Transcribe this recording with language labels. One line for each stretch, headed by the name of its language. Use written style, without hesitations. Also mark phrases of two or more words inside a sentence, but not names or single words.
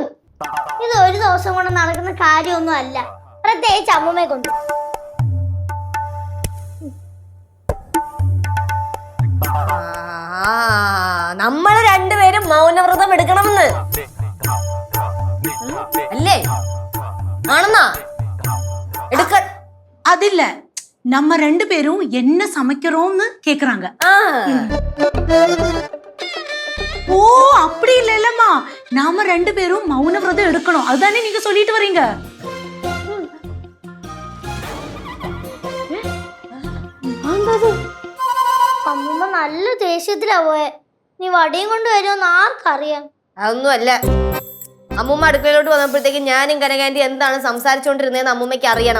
Malayalam: ഇത് ഒരു ദിവസം കൊണ്ട് നടക്കുന്ന കാര്യമൊന്നും അല്ല, പ്രത്യേകിച്ച് അമ്മൂമ്മയെ കൊണ്ട്. നമ്മൾ രണ്ടുപേരും മൗനവ്രതം എടുക്കണമെന്ന് അല്ലേ? ആണെന്നാ എടുക്ക.
Tamil: அதில்ல, நம்ம ரெண்டு பேரும் என்ன சமைக்கிறோம்னு கேக்குறாங்க. ஓ அப்படி இல்லம்மா, நாம ரெண்டு பேரும் மௌன விரதம் எடுக்கணும், அதுதானே நீங்க சொல்லிட்டு வரீங்க.
Malayalam: അമ്മൂമ്മ നല്ല ദേഷ്യത്തിലാ പോയെ. നീ വടിയും കൊണ്ട് വരുമെന്ന് ആർക്കറിയാം? അതൊന്നും അല്ല. അമ്മൂമ്മ അടുക്കളയിലോട്ട് വന്നപ്പോഴത്തേക്ക് ഞാനും കനകാന്റി എന്താണ് സംസാരിച്ചോണ്ടിരുന്നതെന്ന് അമ്മൂമ്മയ്ക്ക് അറിയണം.